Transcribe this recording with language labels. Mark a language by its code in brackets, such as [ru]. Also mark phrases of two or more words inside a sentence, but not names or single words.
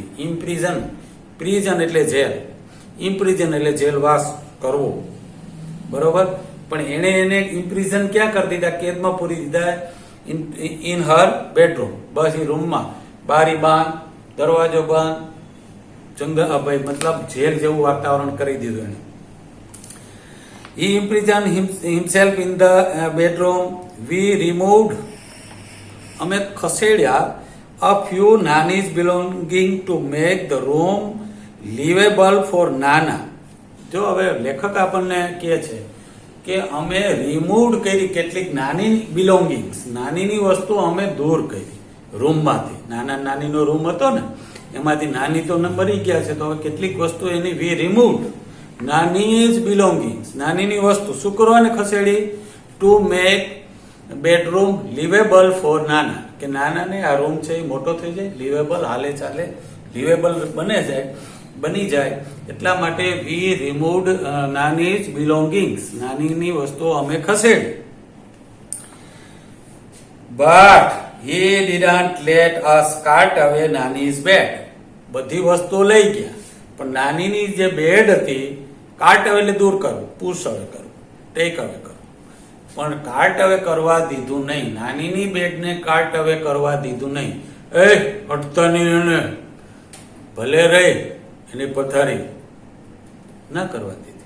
[gu] ઇમ્પ્રિઝન, પ્રિઝન એટલે જેલ, ઇમ્પ્રિઝન એટલે જેલવાસ કરવો, બરોબર. પણ એને ઇમ્પ્રિઝન ક્યાં કરી દીધા? કેદમાં પૂરી દીધા, [en] in her bedroom. [gu] બસ એ રૂમમાં બારી બાંધ, દરવાજો બંધ, જંગલ, ભાઈ મતલબ જેલ જેવું વાતાવરણ કરી દીધું એને. [en] He imprisoned himself in the bedroom. We removed, [gu] અમે ખસેડ્યા [en] a few Nani's belonging to make the room livable for Nana. [gu] જો હવે લેખક આપણને કહે છે કે અમે રિમૂવ કરી કેટલીક નાની બિલોંગિંગ્સ, નાનીની વસ્તુ અમે દૂર કરી રૂમમાંથી. નાનીનો રૂમ હતો ને એમાંથી નાની તો મરી ગયા છે, તો હવે કેટલીક વસ્તુ એની [en] we removed Nani's belongings, [gu] નાનીની વસ્તુ શું કરવાને ખસેડી? [en] to make bedroom livable for Nana, [gu] કે નાનાને આ રૂમ છે એ મોટો થઈ જાય, લિવેબલ હાલે ચાલે લિવેબલ બની જાય એટલા માટે [en] we removed Nani's belongings, [gu] નાનીની વસ્તુઓ અમે ખસેડી. [en] બટ he didn't let us cart away Nani's bed. [gu] બધી વસ્તુઓ લઈ ગયા પણ નાનીની જે બેડ હતી, [en] cart away [gu] એટલે દૂર કરવું, [en] push away [gu] કરવું, [en] take away [gu] કરવું, પણ [en] cart away [gu] કરવા દીધું નહીં. નાનીની બેડને [en] cart away [gu] કરવા દીધું નહીં. એ હટતા નહીં, એને ભલે રહી એની પથારી ના કરવા દીધી.